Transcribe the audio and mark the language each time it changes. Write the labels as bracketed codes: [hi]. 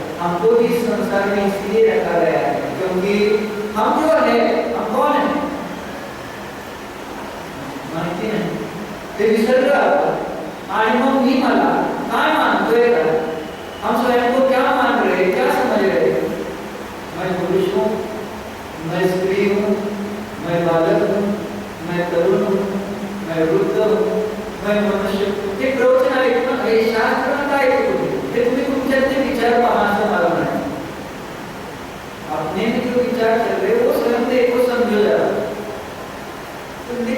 [hi] हमको भी इस संसार में इसलिए रखा गया है क्योंकि हम जो है, हम कौन है [mr] माहिती नाही, ते विसरलो आपण। आणि मग मी मला काय मानतोय का, [hi] हम स्वयं को क्या मान रहे हैं, क्या समझ रहे हैं। मैं पुरुष हूँ, मैं स्त्री हूँ, मैं बालक हूँ, मैं तरुण हूँ, मैं वृद्ध हूँ, मैं मनुष्य हूँ। [mr] ते प्रवचन ऐकून हे शास्त्र काय ऐकून हे तुम्ही तुमच्यातले विचार पहा असं मला म्हणायचं। [hi] अपने में जो विचार चल रहे वो स्वयं देखो, समझो जरा।